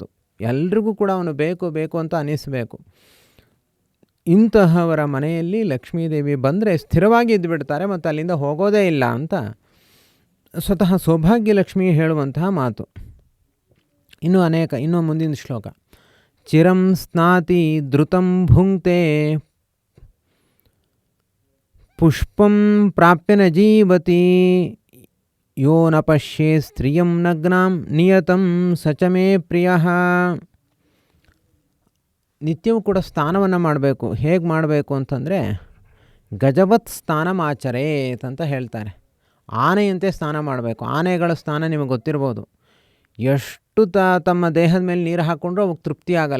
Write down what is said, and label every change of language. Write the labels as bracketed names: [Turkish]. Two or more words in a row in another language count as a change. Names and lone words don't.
[Kannada] ಎಲ್ರಿಗೂ ಕೂಡ ಅವನು ಬೇಕು ಬೇಕು ಅಂತ ಅನ್ನಿಸಬೇಕು. ಇಂತಹವರ ಮನೆಯಲ್ಲಿ ಲಕ್ಷ್ಮೀದೇವಿ ಬಂದರೆ ಸ್ಥಿರವಾಗಿ ಇದ್ದುಬಿಡ್ತಾರೆ ಮತ್ತು ಅಲ್ಲಿಂದ ಹೋಗೋದೇ ಇಲ್ಲ ಅಂತ ಸ್ವತಃ ಸೌಭಾಗ್ಯ ಲಕ್ಷ್ಮಿ ಹೇಳುವಂತಹ ಮಾತು. ಇನ್ನೂ ಮುಂದಿನ ಶ್ಲೋಕ. [Sanskrit] ಚಿರಂ ಸ್ನಾತಿ ಧೃತಂ ಭುಂಕ್ತೆ ಪುಷ್ಪಂ ಪ್ರಾಪ್ಯ ನ ಜೀವತಿ ಯೋ ನ ಪಶ್ಯೇ ಸ್ತ್ರಿಯಂ ನಗ್ನಾಂ ನಿಯತಂ ಸಚ ಮೇ ಪ್ರಿಯಃ. [Kannada] ನಿತ್ಯವೂ ಕೂಡ ಸ್ನಾನವನ್ನು ಮಾಡಬೇಕು. ಹೇಗೆ ಮಾಡಬೇಕು ಅಂತಂದರೆ [Sanskrit] ಗಜವತ್ ಸ್ನಾನಮಾಚರೇತ್ [Kannada] ಅಂತ ಹೇಳ್ತಾರೆ. ಆನೆಯಂತೆ ಸ್ನಾನ ಮಾಡಬೇಕು. ಆನೆಗಳ ಸ್ನಾನ ನಿಮಗೆ ಗೊತ್ತಿರ್ಬೋದು. ಎಷ್ಟು ತಮ್ಮ ದೇಹದ ಮೇಲೆ ನೀರು ಹಾಕ್ಕೊಂಡ್ರೂ ಅವಾಗ ತೃಪ್ತಿ ಆಗಲ್ಲ.